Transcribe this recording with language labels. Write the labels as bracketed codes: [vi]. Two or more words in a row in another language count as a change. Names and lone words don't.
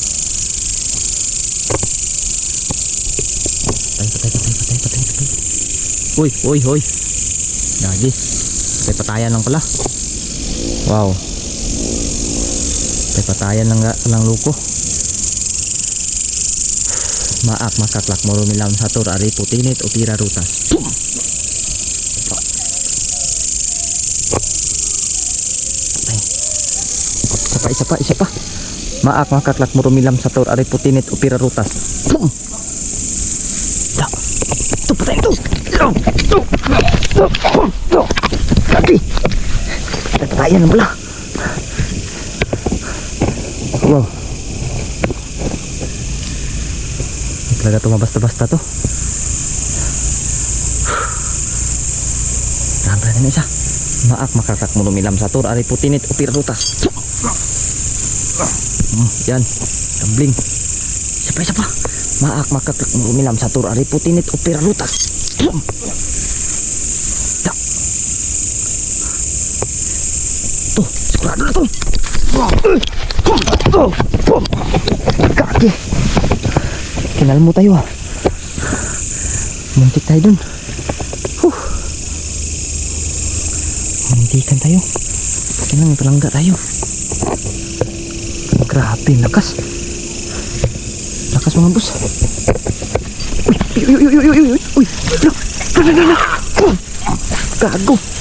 [tl] Hoy. Lagi. Patayan lang pala. Wow. Patayan lang luko. Maak makaklak murumilam satur ari putinit opira rutas. Isa pa. Maak makaklak murumilam satur ari putinit opira rutas. Tuh patay itu. Lagi. Patayan pala. Wow. Talaga to mabasta-basta to. Rampa na isa. Maak makaklak murumilam satur ari putinit opira rutas. Yan. Gambling. Isa pa. Maak makaklak murumilam satur ari putinit opira rutas. Tuh, sigurado na to. Kaki. Kinal mo tayo ah. Muntik tayo dun. Muntikan tayo. Kailangan palangga tayo. Grabe, lakas. Lakas mga boss. Uy. Gago.